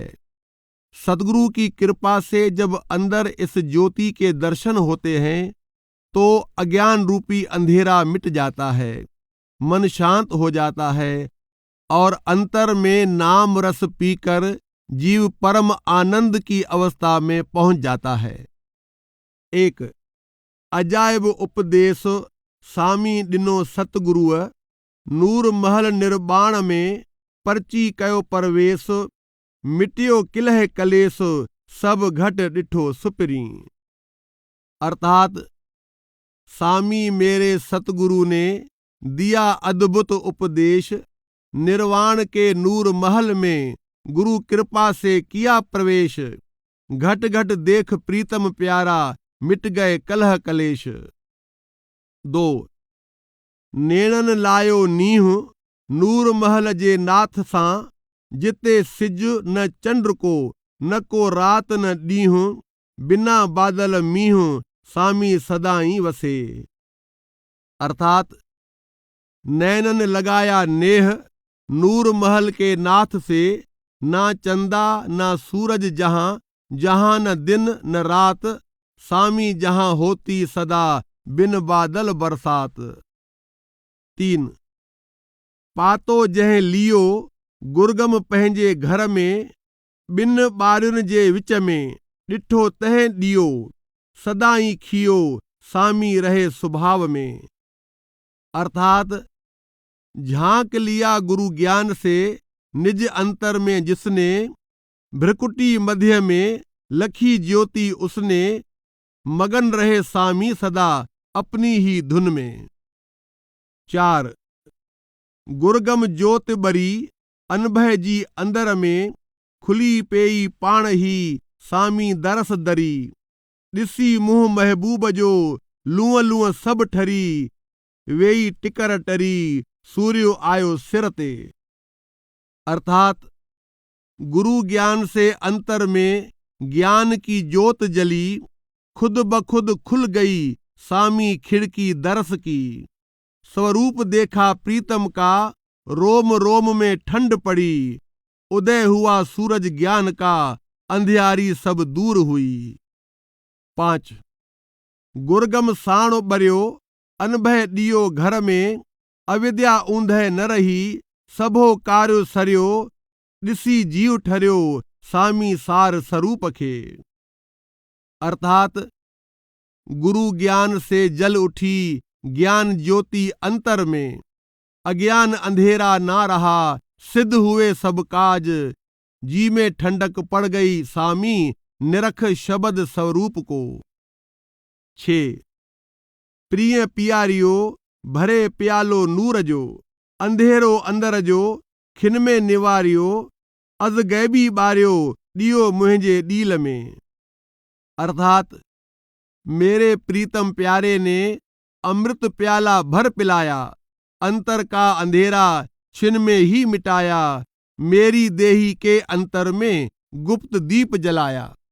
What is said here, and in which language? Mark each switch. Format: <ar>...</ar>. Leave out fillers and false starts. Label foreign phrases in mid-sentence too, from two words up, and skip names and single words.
<hi>सतगुरु की कृपा से जब अंदर इस ज्योति के दर्शन होते हैं, तो अज्ञान रूपी अंधेरा मिट जाता है, मन शांत हो जाता है और अंतर में नाम रस पीकर जीव परम आनंद की अवस्था में पहुंच जाता है।</hi> <sd>एक अजायब उपदेश सामी ॾिनो सतगुरुअ, नूर महल निर्बाण में परची कयो परवेश। मिटियो किलह कलेस सब घट ॾिठो सुपरी।</sd> <hi>अर्थात सामी मेरे सतगुरु ने दिया अद्भुत उपदेश। निर्वाण के नूर महल में गुरु कृपा से किया प्रवेश। घट घट देख प्रीतम प्यारा, मिट गए कलह कलेश।</hi> <sd>2 नेणन लायो नींह नूर महल जे नाथ सां, जिते सिज न चंद्र को, न को रात न ॾींहुं। बिना बादल मींहुं, सामी सदाई वसे।</sd> <hi>अर्थात नैनन लगाया नेह नूर महल के नाथ से। ना चंदा ना सूरज जहां, जहां न दिन न रात। सामी जहां होती सदा, बिन बादल बरसात।</hi> <sd>3 पातो जंहिं लियो गुरगम पंहिंजे घर में, ॿिनि ॿारियुनि जे विच में ॾिठो तंहिं ॾियो, सदाई खियो सामी रहे स्वभाव में।</sd> <hi>अर्थात झांक लिया गुरु ज्ञान से निज अंतर में जिसने, भ्रकुटी मध्य में लखी ज्योति उसने, मगन रहे सामी सदा अपनी ही धुन में।</hi> <sd>4 गुरगम ज्योत बरी अनभय जी अंदर में, खुली पेई पाण ही सामी दरस दरी, ॾिसी मुंहुं महबूब जो लूअं लूअं सभु ठरी, वेई टिकर टरी सूर्यो आयो सिर ते।</sd> <hi>अर्थात गुरु ज्ञान से अंतर में ज्ञान की ज्योत जली, खुद ब खुद खुल गई सामी खिड़की दरस की, स्वरूप देखा प्रीतम का, रोम रोम में ठंड पड़ी, उदय हुआ सूरज ज्ञान का, अंधियारी सब दूर हुई।</hi> <sd>5 गुरगम साणो बरियो अनभय ॾियो घर में, अविद्या ऊंधे न रही, सभो कार्यो सरियो, ॾिसी जीव ठरियो सामी सार स्वरूप खे।</sd> <hi>अर्थात गुरु ज्ञान से जल उठी ज्ञान ज्योति अंतर में, अज्ञान अंधेरा ना रहा, सिद्ध हुए सब काज, जी में ठंडक पड़ गई सामी, निरख शब्द स्वरूप को।</hi> <sd>6 प्रिय पियारियो भरे प्यालो नूर जो, अंधेरो अंदर जो खिन में निवारियो, अज गैबी ॿारियो ॾियो मुंहिंजे ॾील में।</sd> <hi>अर्थात मेरे प्रीतम प्यारे ने अमृत प्याला भर पिलाया, अंतर का अंधेरा छिन में ही मिटाया, मेरी देही के अंतर में गुप्त दीप जलाया।</hi>